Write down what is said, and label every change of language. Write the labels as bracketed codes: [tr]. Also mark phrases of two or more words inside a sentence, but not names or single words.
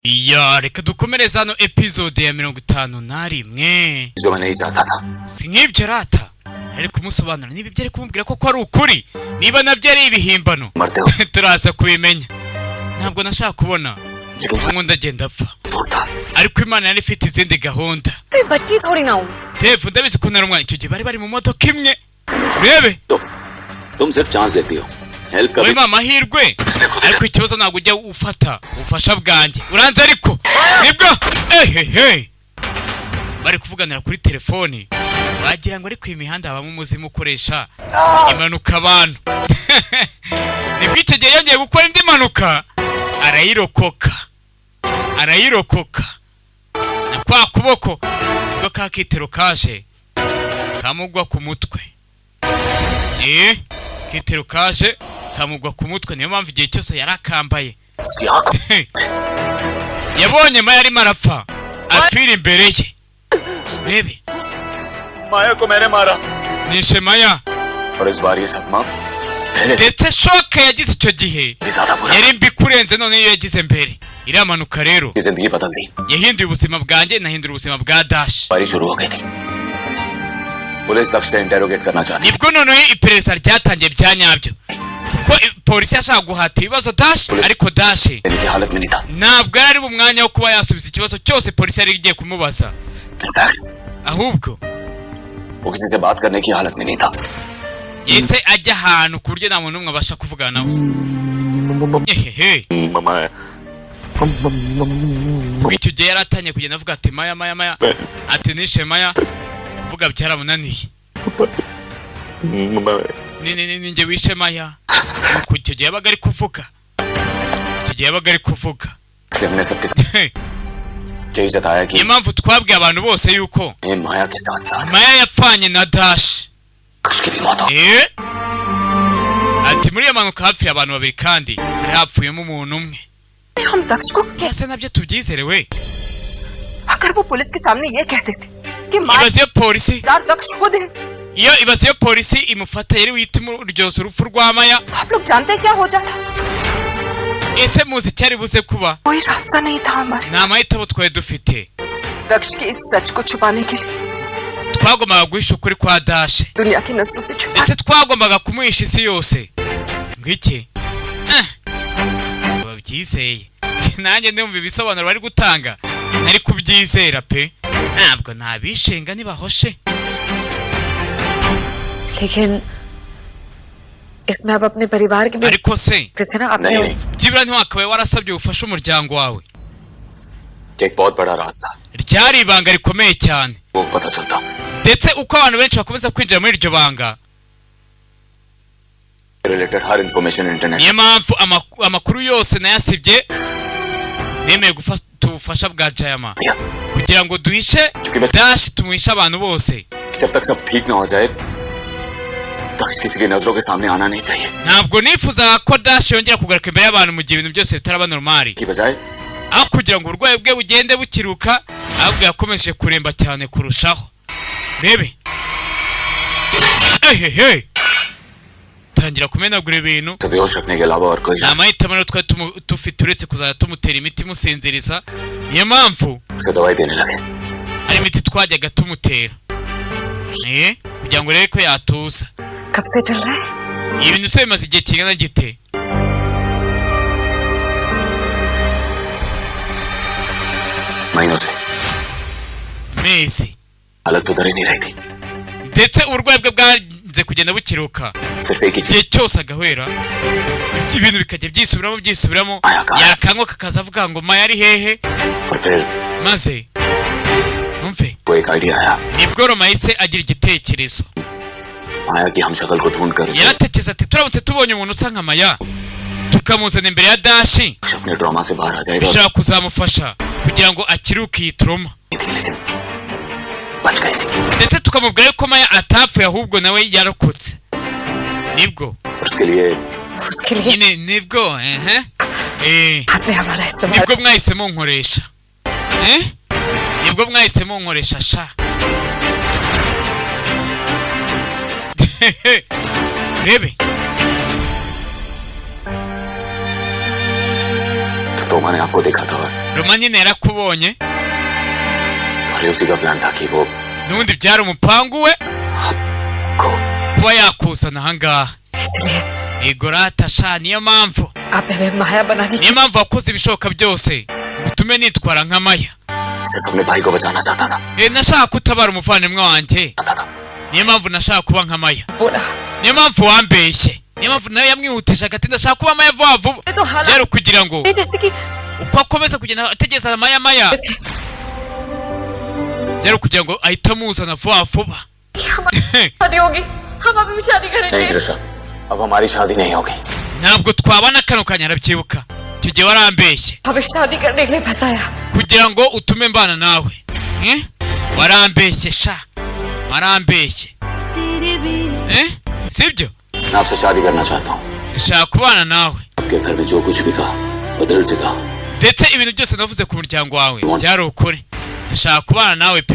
[rw] Ya reka dukomereza hano episode ya 51. [hi] जो मैं नहीं चाहता था [rw] Si nk'ibyo rata ari kumusobanura niba ibyo ari kumubwira ko ari ukuri niba nabyo ari ibihimbano [hi] मरते हो [rw] turaza kubimenya ntabwo nashaka kubona ngo ndagenda apfa ariko Imana yari ifite izindi gahunda [hi] बच्ची थोड़ी ना हूं [rw] Dave ndabizi ko narumwa icyo gihe bari mu modoka imwe rebe [hi] तुम सिर्फ चांस देती हो हेल्प [rw] Oye mama hirwe ariko ikibazo ntabwo ujya ufata ubufasha bwanjye uranze ariko nibwo ehehe bari kuvuganira kuri telefoni bagira ngo ari ku imihanda habamo umuzimu ukoresha impanuka abantu nibwo icyo gihe yongeye gukora indi mpanuka arayirokoka na kwa kuboko nibwo ka kitero kaje kamugwa ku mutwe kitero kaje kamugwa ku mutwe niyo mpamvu igihe cyose yarakambaye yabonye Maya arimo arapfa apfira imbere ye bebe [hi] माया को मैंने मारा [rw] nishe Maya [hi] और इस बार ये सदमा [rw] ndetse shoke yagize icyo gihe yari mbi kurenze none iyo yagize mbere iriya mpanuka rero [hi] जिंदगी बदल दी [rw] yahinduye ubuzima bwanjye nahindura ubuzima bwa Dash [hi] बारी शुरू हो गई थी पुलिस दक्ष से इंटेरोगेट करना चाहती [rw] nibwo noneho iperereza ryatangiye bya nyabyo kuko polisi yashaka guhata ibibazo Dash ariko Dash [hi] मेरी की हालत में नहीं था [rw] ntabwo yari mu mwanya wo kuba yasubiza ikibazo cyose polisi yari igiye kumubaza ahubwo [hi] वो किसी से बात करने की हालत में नहीं था [rw] yese ajya ahantu ku buryo nta muntu n'umwe abasha kuvugana nawe ehehe icyo gihe yaratangiye kugenda avuga ati Maya ati nishe Maya kuvuga byaramunaniye ninjye wishe Maya nuko icyo gihe yabaga ari kuvuga [hi] हमने सबके यही जताया कि [rw] niyo mpamvu twabwiye abantu bose yuko [hi] माया के साथ साथ [rw] Maya yapfanye na Dash [hi] दक्ष की भी मौत हो [rw] ati muri iyo mpanuka hapfuye abantu babiri kandi hari hapfuyemo umuntu umwe [hi] हम दक्ष को [rw] ese nabyo tubyizere we [hi] अगर वो पुलिस के सामने ये कहते थे कि [rw] ibaze iyo polisi [hi] दक्ष खुद है [rw] iyo polisi imufata yari wita uryoza urupfu rwa Maya [hi] तो आप लोग जानते हैं क्या हो जाता [rw] ese muzi cyari buze kuba [hi] कोई रास्ता नहीं था हमारे [rw] nta mahitamo twari dufite [hi] दक्ष के इस सच को छुपाने के लिए [rw] twagombaga guhisha ukuri kwa Dash [hi] दुनिया की नस्लों से छुपा [rw] ndetse twagombaga kumuhisha isi yose ngiki babyizeye nanjye ndumva ibisobanuro bari gutanga ntari kubyizera pe ntabwo ntabishenga nibahoshe [hi] लेकिन इसमें अब अपने परिवार के भी [rw] ariko se [hi] थे ना आपने [rw] byibura ntiwakabaye warasabye ubufasha umuryango wawe [hi] एक बहुत बड़ा रास्ता [rw] ryari ibanga rikomeye cyane [hi] वो पता चलता [rw] ndetse uko abantu benshi bakomeza kwinjira muri iryo banga [hi] रिलेटेड हर [en] information internet [rw] niyo mpamvu amakuru yose nayasibye nemeye gufata ubufasha bwa Jayama kugira ngo duhishe Dash tumuhishe abantu bose [hi] जब तक सब ठीक ना हो जाए दक्ष किसी की नजरों के सामने आना नहीं चाहिए [rw] ntabwo nifuzaga ko Dash yongera kugaruka imbere y'abantu mu gihe ibintu byose bitaraba normali [hi] की बजाय [rw] aho kugira ngo uburwayi bwe bugende bukiruka ahubwo yakomeje kuremba cyane kurushaho rebe ehehe tangira kumenagura ibintu [hi] बेहोश रखने के अलावा और कोई [rw] nta mahitamo rero twari dufite uretse kuzajya tumutera imiti imusinziriza niyo mpamvu [hi] उसे दवाई देने लगे [rw] hari imiti twajyaga tumutera kugira ngo urebe ko yatuza [hi] कब से चल रहा है [rw] ibintu se bimaze igihe kingana gite [hi] महीनों से [rw] amezi [hi] हालत सुधर ही नहीं रही थी [rw] ndetse uburwayi bwe bwanze kugenda bukiruka [hi] सिर्फ एक ही [rw] igihe [hi] चीज [rw] cyose agahwera ibintu bikajya byisubiramo yakanywa kakaza avuga ngo Maya ari hehe [hi] और फिर [rw] maze umve [hi] को एक आइडिया आया [rw] nibwo Roma yahise agira igitekerezo [hi] माया की हम शक्ल को ढूंढ कर [rw] yaratekereza ati turamutse tubonye umuntu usa nka Maya tukamuzana imbere ya Dash [hi] अपने ड्रामा से बाहर आ जाएगा [rw] bishobora kuzamufasha kugira ngo akiruke iyi trauma [hi] लेकिन बच गई थी [rw] ndetse tukamubwira ko Maya atapfuye ahubwo nawe yarokotse nibwo [hi] और उसके लिए उसके लिए [rw] nyine nibwo [hi] आपने हमारा इस्तेमाल [rw] nibwo mwahise munkoresha nibwo mwahise munkoresha sha rebe [hi] तो रोमा ने आपको देखा था [rw] Roma nyine yarakubonye [hi] और उसी का प्लान था कि वो [rw] n'ubundi byari umupangu we [hi] को [rw] kuba yakuzana ahangaha [hi] इसलिए [rw] igorata sha niyo mpamvu [hi] आपने हमें माया बनाने [rw] niyo mpamvu wakoze ibishoboka byose ngo utume nitwara nka Maya [hi] सिर्फ अपने भाई को बचाना चाहता था [rw] nashaka kutabara umuvandimwe wanjye niyo mpamvu nashaka kuba nka Maya [hi] बोला [rw] niyo mpamvu wambeshye niyo mpamvu nawe yamwihutisha ati ndashaka kuba Maya vuba vuba [hi] तो हालात [rw] byari kugira ngo [hi] जैसे कि [rw] uko akomeza kugenda ategereza Maya byari kugira ngo ahita amuzana vuba vuba [hi] शादी होगी हम अभी शादी नहीं करेंगे कृष्णा अब हमारी शादी नहीं होगी [rw] ntabwo twabana kano kanya arabyibuka icyo gihe warambeshye [hi] हमें शादी करने के लिए फंसाया [rw] kugira ngo utume mbana nawe warambeshye sha warambeshye sibyo [hi] मैं आपसे शादी करना चाहता हूँ [rw] ndashaka kubana nawe [hi] आपके घर में जो कुछ भी कहा बदल से कहा [rw] ndetse ibintu byose navuze ku muryango wawe byari ukuri ndashaka kubana nawe pe